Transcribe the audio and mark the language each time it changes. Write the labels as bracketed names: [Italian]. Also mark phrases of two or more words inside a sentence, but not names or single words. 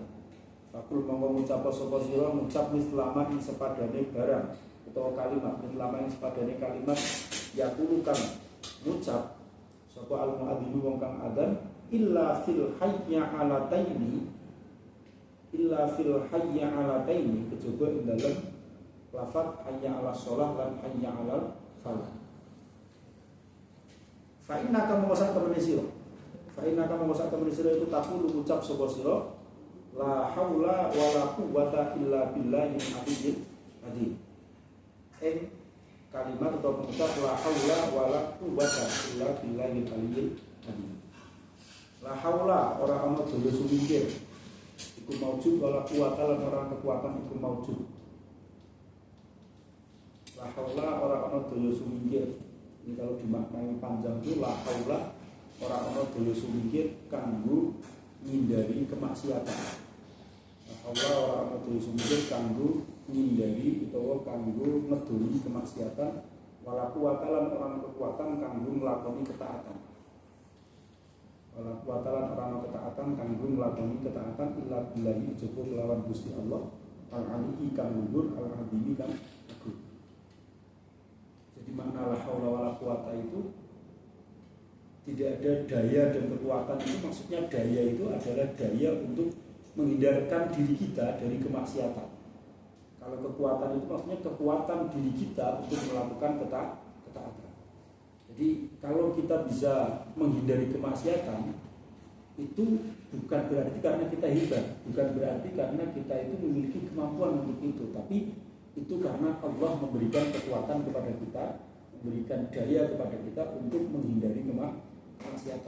[Javanese] Fakul mongko ngucap sapa sira ngucap mislama ing sepadane barang utawa kalimat, mislama ing sepadane kalimat yaqulu kang ngucap sapa [Arabic] المؤذن [Javanese] wong kang adzan [Arabic] إلا في الحيعلتين [Javanese] kejaba ing dalem lafaz [Arabic] حي على الصلاة [Javanese] lan [Arabic] حي على الفلاح. فإنك [Javanese] mongko sak temene sira itu takulu ucap sapa sira [Arabic] لا حول ولا قوة إلا بالله العلي العظيم. [Indonesian] Kalimat atau pengucap [Arabic] لا حول ولا قوة إلا بالله العلي العظيم. لا حول [Javanese] ora ana daya sumingkir iku maujud [Arabic] ولا قوة [Javanese] lan ora kekuatan iku maujud. [Arabic] لا حول [Javanese] ora ana daya sumingkir. [Indonesian] Ini kalau dimaknai panjang itu [Arabic] لا حول [Javanese] ora ana daya sumingkir kanggo ngindari kemaksiatan. [Arabic] لا حول [Javanese] ora ana daya sumingkir kanggo ngindari utawa kanggo ngedoli kemaksiatan, [Arabic] ولا قوة [Javanese] lan ora ana kekuatan kanggo nglakoni ketaatan. [Arabic] ولا قوة [Javanese] lan ora ana ketaatan kanggo nglakoni ketaatan [Arabic] إلا بالله [Javanese] jaba kelawan Gusti Allah al-ali kang luhur al-azimi kang agung. [Indonesian] Di makna [Arabic] لا حول ولا قوة [Indonesian] itu tidak ada daya dan kekuatan. Itu maksudnya daya itu adalah daya untuk menghindarkan diri kita dari kemaksiatan. Kalau kekuatan itu maksudnya kekuatan diri kita untuk melakukan ketaatan. Jadi kalau kita bisa menghindari kemaksiatan itu bukan berarti karena kita hebat, bukan berarti karena kita itu memiliki kemampuan untuk itu, tapi itu karena Allah memberikan kekuatan kepada kita, memberikan daya kepada kita untuk menghindari kemaksiatan.